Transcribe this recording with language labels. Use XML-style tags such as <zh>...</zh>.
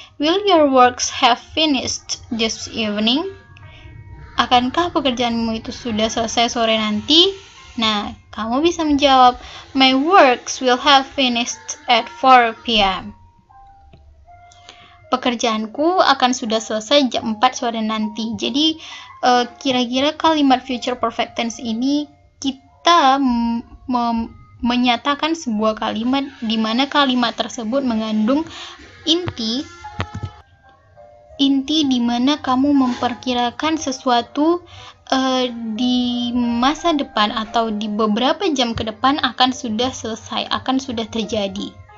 <en>Will your works have finished this evening?</en> <id>Akankah pekerjaanmu itu sudah selesai sore nanti? Nah, kamu bisa menjawab,</id> <en>my works will have finished at 4 p.m.</en> <id>Pekerjaanku akan sudah selesai jam 4 sore nanti. Jadi, kira-kira kalimat future perfect tense ini kita menyatakan sebuah kalimat di mana kalimat tersebut mengandung inti di mana kamu memperkirakan sesuatu di masa depan atau di beberapa jam ke depan akan sudah selesai, akan sudah terjadi.</id>